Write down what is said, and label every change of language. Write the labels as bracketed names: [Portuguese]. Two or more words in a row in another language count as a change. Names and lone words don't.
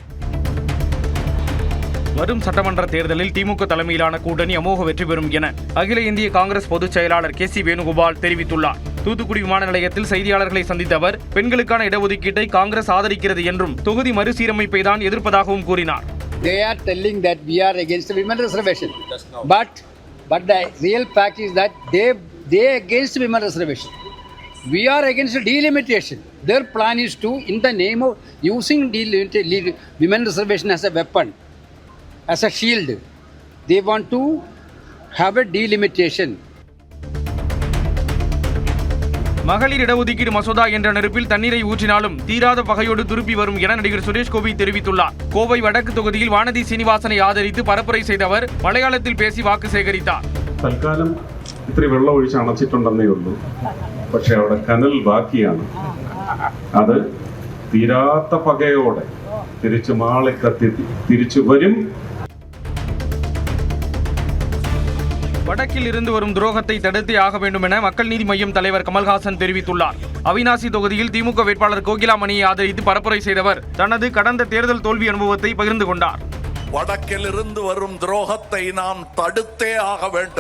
[Tamil] வரும் சட்டமன்ற தேர்தலில் திமுக தலைமையிலான கூட்டணி அமோக வெற்றி பெறும் என அகில இந்திய காங்கிரஸ் பொதுச் செயலாளர் கே.சி. வேணுகோபால் தெரிவித்துள்ளார். தூத்துக்குடி விமான நிலையத்தில் செய்தியாளர்களை சந்தித்த அவர், பெண்களுக்கான இடஒதுக்கீட்டை காங்கிரஸ் ஆதரிக்கிறது என்றும் தொகுதி மறுசீரமைப்பை தான் எதிர்ப்பதாகவும் கூறினார். [English] They are telling that we are against the women reservation, but the real fact is that they against women reservation. We are against delimitation. Their plan is to, in the name of using women reservation as a weapon, as a shield, they want to have a delimitation. [Tamil] மகளிர் இடஒதுக்கீடு மசோதா என்ற நெருப்பில் தண்ணீரை ஊற்றினாலும் தீராத பகையோடு திருப்பி வரும் என நடிகர் சுரேஷ் கோபி தெரிவித்துள்ளார். கோவை வடக்கு தொகுதியில் வானதி சீனிவாசனை ஆதரித்து பரப்புரை செய்த அவர் மலையாளத்தில் பேசி வாக்கு சேகரித்தார். [Malayalam] തൽക്കാലം ഇത്തിരി വെള്ളം ഒഴിച്ച് അണച്ചിട്ടുണ്ടെന്നേ ഉള്ളൂ. പക്ഷെ അവിടെ കനൽ ബാക്കിയാണ്. അത് തീരാത്ത പകയോടെ തിരിച്ചു മാളിക്കത്തി തിരിച്ചു വരും. [Tamil] வடக்கில் இருந்து வரும் துரோகத்தை தடுத்தே ஆக வேண்டும் என மக்கள் நீதி மய்யம் தலைவர் கமல்ஹாசன் தெரிவித்துள்ளார். அவிநாசி தொகுதியில் திமுக வேட்பாளர் கோகிலாமணியை ஆதரித்து பரப்புரை செய்தவர் தனது கடந்த தேர்தல் தோல்வி அனுபவத்தை பகிர்ந்து கொண்டார். வடக்கில் இருந்து வரும் துரோகத்தை நாம் தடுத்தே ஆக வேண்டும்.